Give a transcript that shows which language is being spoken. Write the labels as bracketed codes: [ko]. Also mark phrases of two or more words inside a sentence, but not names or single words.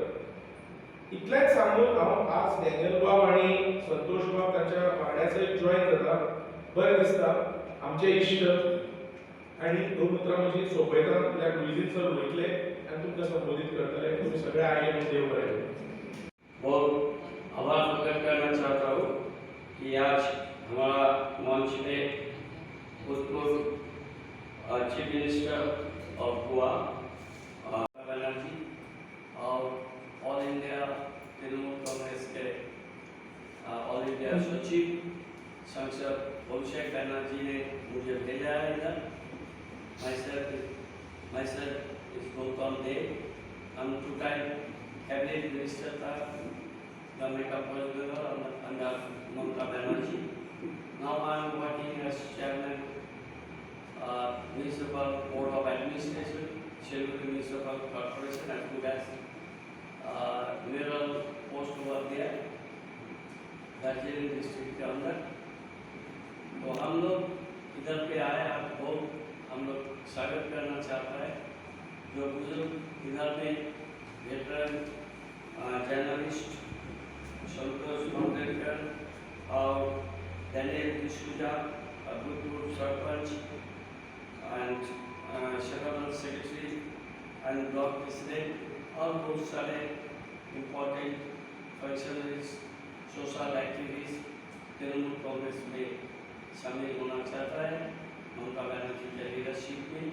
[kok] इतलेंच सांगून हांव आज डॅनियल बाब आनी संतोष बाब तांच्या वांगड्याचो जॉइन जाता. बरें दिसता आमचे इश्ट आणि दोन उतरां म्हजी सोंपयतना कित्याक विजीत सर वयतले आनी तुमकां संबोधीत करतले तुमी सगळे आयले म्हणून देव बरें करूं। [hi] और आभार प्रकट करना चाहता हूँ कि आज हमारा मंच पे भूतपूर्व [en] Chief Minister of Goa [hi] बनर्जी और [en] All India [hi] तृणमूल कांग्रेस के ऑल इंडिया सचिव सांसद अभिषेक बनर्जी ने मुझे भेजा है इधर। [en] myself is Gautam Dev. I'm two-time cabinet minister था government of West Bengal under Mamata Banerjee. Now I am working as chairman Municipal Board of Administration, Siliguri Municipal Corporation, as good as mayoral post over there, [hi] दार्जिलिंग डिस्ट्रिक्ट के अंदर। तो हम लोग इधर पे आए, आपको हम लोग स्वागत करना चाहता है। जो बुजुर्ग इधर पे [en] veteran journalist [hi] संतोष मंगलकर और डैनियल डिसूजा, भूतपूर्व सरपंच [en] and secretary secretary and block president [hi] और बहुत सारे [en] important functionaries social activist [hi] तृणमूल कांग्रेस में शामिल होना चाहता है ममता बनर्जी के लीडरशिप में।